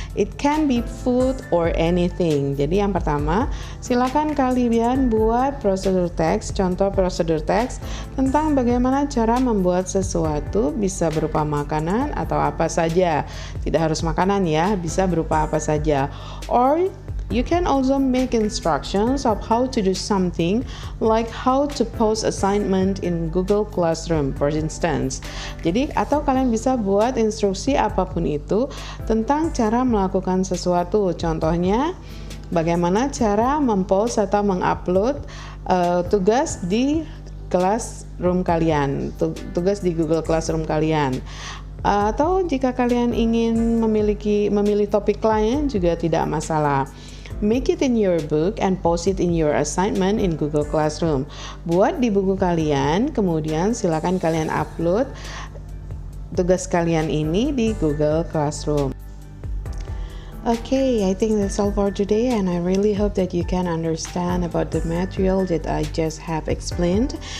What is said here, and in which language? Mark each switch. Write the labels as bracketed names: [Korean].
[English] It can be food or anything. [Indonesian] Jadi yang pertama, silakan kalian buat prosedur teks, contoh prosedur teks tentang bagaimana cara membuat sesuatu, bisa berupa makanan atau apa saja. Tidak harus makanan ya, bisa berupa apa saja. [English] Or you can also make instructions of how to do something, like how to post assignment in Google Classroom, for instance. [Indonesian] Jadi, atau kalian bisa buat instruksi apapun itu tentang cara melakukan sesuatu. Contohnya, bagaimana cara mempost atau mengupload tugas di Classroom kalian, tugas di Google Classroom kalian. Atau jika kalian ingin memilih topik lain juga tidak masalah. [English] Make it in your book and post it in your assignment in Google Classroom. [Indonesian] Buat di buku kalian, kemudian silakan kalian upload tugas kalian ini di Google Classroom. [English] Okay, I think that's all for today, and I really hope that you can understand about the material that I just have explained.